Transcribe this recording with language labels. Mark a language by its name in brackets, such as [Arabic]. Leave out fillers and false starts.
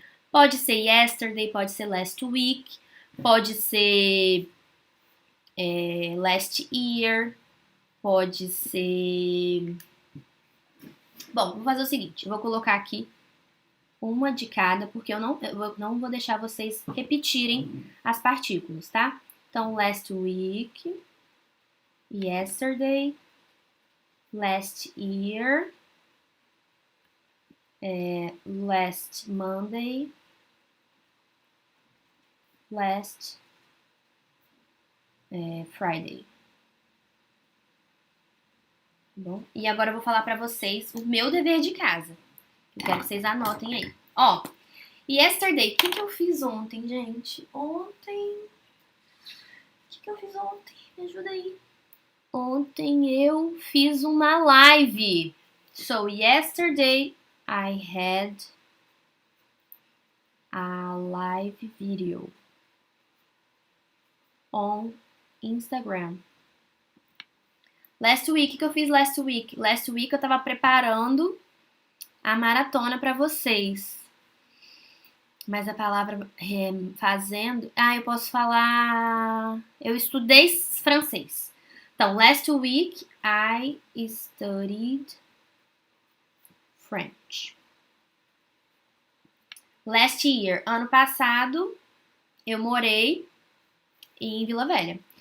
[Portuguese] Pode ser yesterday, pode ser last week, pode ser last year, pode ser... Bom, vou fazer o seguinte, eu vou colocar aqui uma de cada, porque eu não vou deixar vocês repetirem as partículas, tá? [English] Então, last week, yesterday, last year, last Monday, last Friday. [Portuguese] Bom, e agora eu vou falar pra vocês o meu dever de casa. Eu quero que vocês anotem aí. Ó, yesterday, o que eu fiz ontem, gente? Ontem... O que eu fiz ontem? Me ajuda aí. Ontem eu fiz uma live. [English] So, yesterday I had a live video on Instagram. [Portuguese] Last week, o que eu fiz last week? Last week eu tava preparando a maratona pra vocês. Mas a palavra fazendo... eu posso falar... Eu estudei francês. [English] Então, last week I studied French. [Portuguese] Last year, ano passado, eu morei em Vila Velha.